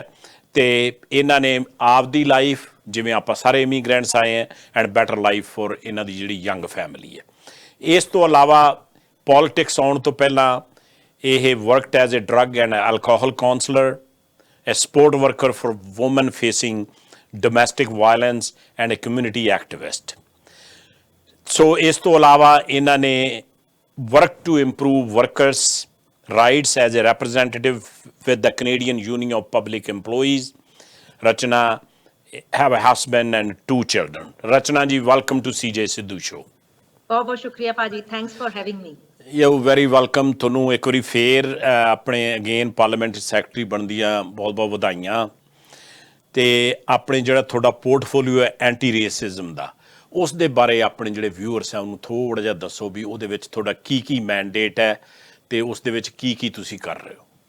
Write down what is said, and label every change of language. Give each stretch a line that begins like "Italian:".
Punjabi: ਅਤੇ ਇਹਨਾਂ ਨੇ ਆਪਦੀ ਲਾਈਫ, ਜਿਵੇਂ ਆਪਾਂ ਸਾਰੇ ਇਮੀਗ੍ਰੈਂਟਸ ਆਏ ਹੈ,
English: and better life for
Punjabi: ਇਹਨਾਂ ਦੀ ਜਿਹੜੀ ਯੰਗ ਫੈਮਿਲੀ ਹੈ। ਇਸ ਤੋਂ ਇਲਾਵਾ ਪੋਲੀਟਿਕਸ ਆਉਣ ਤੋਂ ਪਹਿਲਾਂ ਇਹ
English: Worked as a drug and alcohol counsellor, a support worker for women facing domestic violence and a community activist.
Punjabi: ਸੋ ਇਸ ਤੋਂ ਇਲਾਵਾ ਇਹਨਾਂ ਨੇ
English: work to improve workers' rights as a representative with the Canadian Union of Public Employees. Rachana have a husband and 2 children. Rachana ji, welcome to CJ Sidhu Show.
Hindi: बहुत बहुत शुक्रिया भाजी,
English: thanks for having me. You very welcome.
Punjabi: ਤੁਹਾਨੂੰ ਇੱਕ ਵਾਰੀ ਫੇਰ ਆਪਣੇ again parliamentary secretary ਬਣਨ ਦੀਆਂ ਬਹੁਤ ਬਹੁਤ ਵਧਾਈਆਂ। ਅਤੇ ਆਪਣੇ ਜਿਹੜਾ ਤੁਹਾਡਾ ਪੋਰਟਫੋਲੀਓ ਹੈ ਐਂਟੀ ਰੇਸਿਜ਼ਮ ਦਾ, ਉਸ ਦੇ ਬਾਰੇ ਆਪਣੇ ਜਿਹੜੇ ਵਿਊਅਰਸ ਹੈ ਉਹਨੂੰ ਥੋੜ੍ਹਾ ਜਿਹਾ ਦੱਸੋ ਵੀ ਉਹਦੇ ਵਿੱਚ ਤੁਹਾਡਾ ਕੀ ਮੈਂਡੇਟ ਹੈ ਅਤੇ ਉਸ ਦੇ ਵਿੱਚ ਕੀ ਤੁਸੀਂ ਕਰ ਰਹੇ ਹੋ।